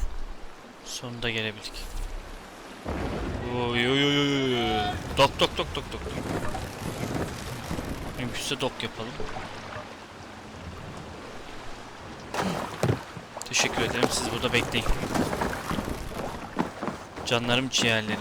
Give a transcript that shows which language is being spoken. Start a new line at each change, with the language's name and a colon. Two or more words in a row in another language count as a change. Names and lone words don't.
Turkish: Sonunda gelebildik. Oy oy oy oy. Dok dok dok dok dok. Mümkünse dok yapalım. Teşekkür ederim. Siz burada bekleyin. Canlarım, ciğerlerim.